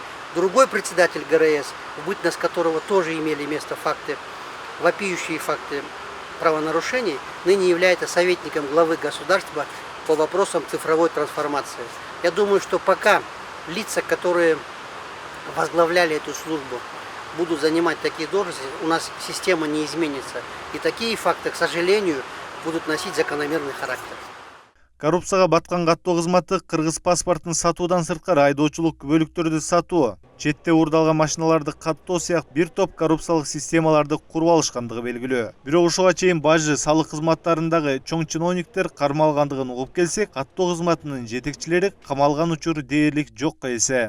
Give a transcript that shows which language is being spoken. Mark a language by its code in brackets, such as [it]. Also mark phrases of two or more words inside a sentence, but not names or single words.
[ru] Другой председатель ГРС, в бытность которого тоже имели место факты, вопиющие факты правонарушений, ныне является советником главы государства по вопросам цифровой трансформации. Я думаю, что пока лица, которые возглавляли эту службу, будут занимать такие должности, у нас система не изменится. И такие факты, к сожалению, будут носить закономерный характер. [ky] Коррупцияга баткан каттоо кызматы кыргыз паспортун сатуудан сырткары айдоочулук бөлүктөрдү сатуу, четте уурдалган машиналарды каттоо сыяктуу бир топ коррупциялык системаларды куруп алышкандыгы белгилүү. Бирок ушуга чейин бажы, салык кызматтарындагы чоң чиновниктер кармалгандыгын угуп келсек, каттоо кызматынын жетекчилери камалган учуру дээрлик жокко эсе.